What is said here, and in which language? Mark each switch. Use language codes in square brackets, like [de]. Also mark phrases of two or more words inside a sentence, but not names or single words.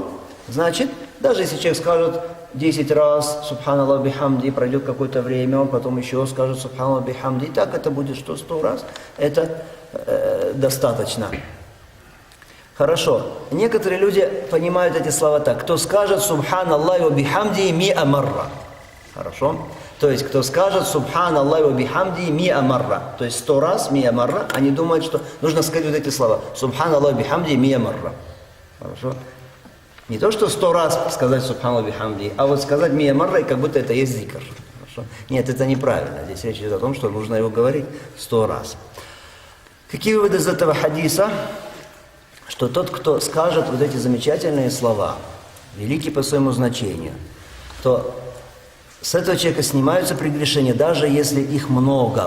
[ru] Значит, даже если человек скажет 10 раз [ar] «سبحان الله بحمده», [ru] пройдет какое-то время, он потом еще скажет [ar] «سبحان الله بحمده», [ru] и так это будет что? 100 раз. Это достаточно. Хорошо. Некоторые люди понимают эти слова так. Кто скажет [ar] «سبحان الله وبحمده مئة مرة». [ru] Хорошо? То есть, кто скажет [ar] «سبحان الله وبحمده مئة مرة», [ru] то есть 100 раз [ar] مئة مرة, [ru] они думают, что нужно сказать вот эти слова [ar] «سبحان الله وبحمده مئة مرة». [ru] Хорошо? Не то, что 100 раз сказать [ar] «سبحان الله وبحمده», [ru] а вот сказать [ar] مئة مرة, [ru] и как будто это есть зикр. Хорошо? Нет, это неправильно. Здесь речь идет о том, что нужно его говорить 100 раз. Какие выводы из этого хадиса? Что тот, кто скажет вот эти замечательные слова, великие по своему значению, то с этого человека снимаются прегрешения, даже если их много.